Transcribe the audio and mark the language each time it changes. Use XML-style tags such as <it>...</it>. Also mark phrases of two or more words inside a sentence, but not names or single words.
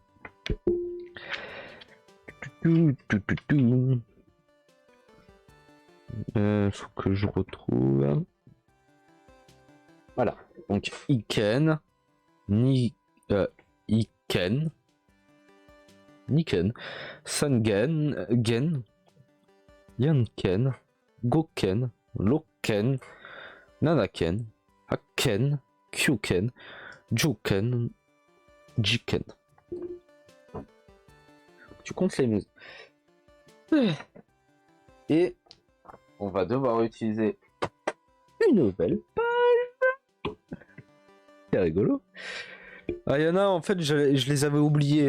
<fr>Faut que je retrouve. Voilà.</fr> <ja>Donc 一軒、一軒、二軒、三軒、軒、四軒、五軒、六軒、七軒、八軒、九軒、十軒、十軒.</ja> <fr>Tu comptes les maisons. Et on va devoir utiliser une nouvelle page. C'est rigolo. Ah, il y en a, en fait, je les avais oubliés.</fr>